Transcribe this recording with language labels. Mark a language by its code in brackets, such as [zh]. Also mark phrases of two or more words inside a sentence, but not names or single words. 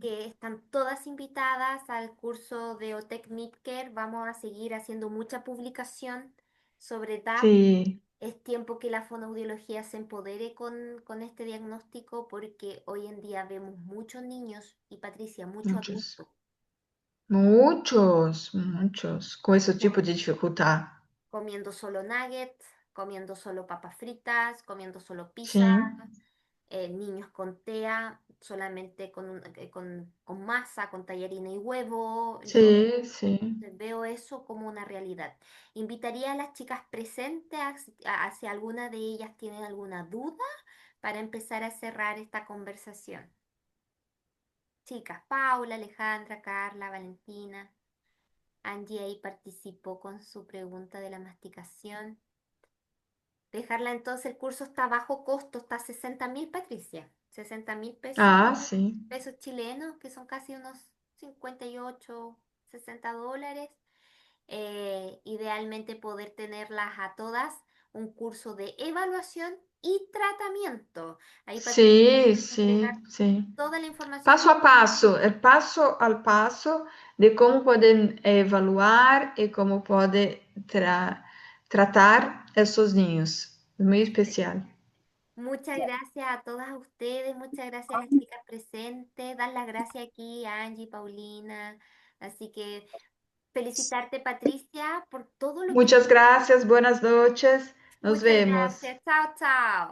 [es] que están todas invitadas al curso de OTEC Midcare. Vamos a seguir haciendo mucha publicación sobre DAP. [pt] sim. [es] Es tiempo que la fonoaudiología se empodere con este diagnóstico porque hoy en día vemos muchos niños y Patricia, mucho [pt] Muitos. [es] adulto [pt] Muitos, muitos. Com esse tipo de dificuldade. [es] comiendo solo nuggets, comiendo solo papas fritas, comiendo solo pizza, [pt] Sim, [es] niños con TEA, solamente con masa, con tallarina y huevo. Yo [pt] sim, sim. [es] veo eso como una realidad. Invitaría a las chicas presentes a si alguna de ellas tienen alguna duda para empezar a cerrar esta conversación. Chicas, Paula, Alejandra, Carla, Valentina, Angie ahí participó con su pregunta de la masticación. Dejarla entonces, el curso está a bajo costo, está a 60.000, Patricia. 60.000 pesos, [pt] Ah, sim. [es] pesos chilenos, que son casi unos 58, $60. Idealmente poder tenerlas a todas un curso de evaluación y tratamiento. Ahí Patricia [pt] Sim, [es] va a entregar [pt] sim, sim. [es] toda la información. [pt] Passo a passo, é passo ao passo de como podem evaluar e como pode tratar esses ninhos. Muito especial. [es] Muchas gracias a todas ustedes, muchas gracias a las chicas presentes, dar las gracias aquí a Angie, Paulina. Así que felicitarte, Patricia, por todo lo que... Muchas gracias, buenas noches. Nos Muchas vemos. gracias. Chao, chao. Chao,